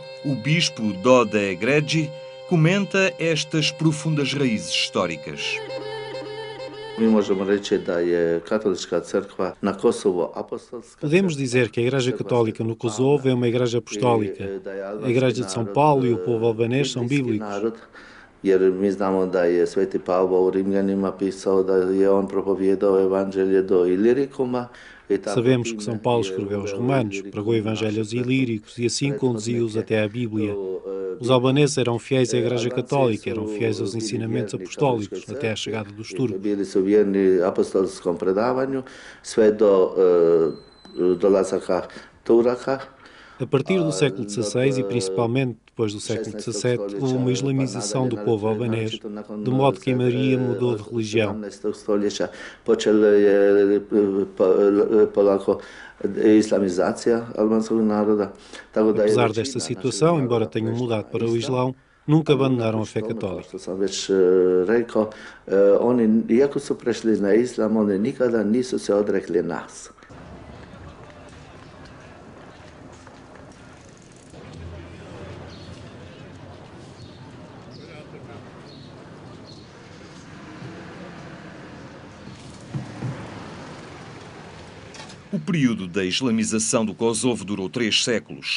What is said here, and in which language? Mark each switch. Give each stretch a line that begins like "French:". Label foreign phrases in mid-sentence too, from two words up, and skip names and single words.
Portuguese: O bispo Dode Gregi comenta estas profundas raízes históricas. Podemos dizer que a Igreja Católica no Kosovo é uma igreja apostólica. A Igreja de São Paulo e o povo albanês são bíblicos.
Croatian: Jer mi znamo da je Sveti Pavao u Rimljanima pisao da je on propovijedao evanđelje do Ilirikuma.
Portuguese: Sabemos que São Paulo escreveu aos Romanos, pregou evangelhos ilíricos e assim conduziu-os até à Bíblia. Os albaneses eram fiéis à Igreja Católica, eram fiéis aos ensinamentos apostólicos até à chegada dos turcos.
Croatian: Bili su vjerni apostolskom predavanju sve do dolazaka Turaka.
Portuguese: A partir do século XVI e principalmente depois do século XVII, houve uma islamização do povo albanês, de modo que Maria mudou de religião. Apesar desta situação, embora tenham mudado para o Islão, nunca abandonaram a fé católica.
Croatian: Oni, iako su prešli na Islam, oni nikada nisu se odrekli nas.
Portuguese: O período da islamização do Kosovo durou 3 séculos.